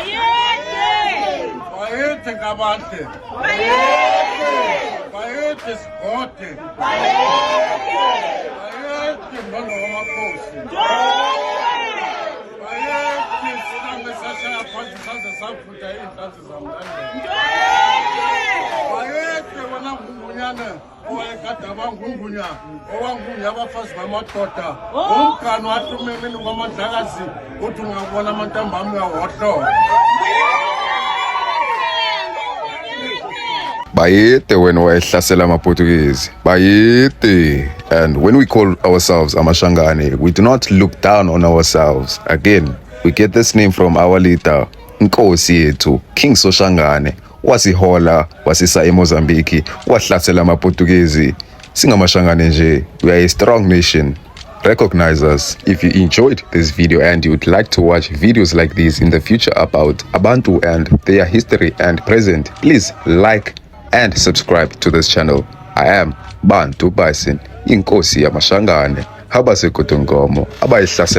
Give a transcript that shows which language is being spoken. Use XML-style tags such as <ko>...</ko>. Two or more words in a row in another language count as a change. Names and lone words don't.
<zu>bayethe kabahle bayethe sigode bayethe mbono wamakhosi bayethe sinambe sashaya phansi saze saphutha iy'nhlanzi zamlandela bayethe wena ngumbunyane owayekade abangungunya owangunya abafazi bamadoda umgani wahlume emini kwamadlakazi uthi ungabona amantambami uyawohlola Bayete when wayehlasela amaPortuguese. Bayete.</zu> <en>And when we call ourselves Amashangane, we do not look down on ourselves. Again, we get this name from our leader,</en> <zu>Nkosi Yethu, King Soshangane, wasihola, wasisa eMozambique, wahlasela amaPortuguese. Singamashangane nje,</zu> <en>we are a strong nation. Recognize us. If you enjoyed this video and you would like to watch videos like these in the future about Abantu and their history and present, please like and subscribe to this channel. I am Bantu Bison,</en> <zu>Inkosi Yamashangane,</zu> <en>Habase Kotongomo,</en> <zu>Abayihlasela amaPortuguese.</zu>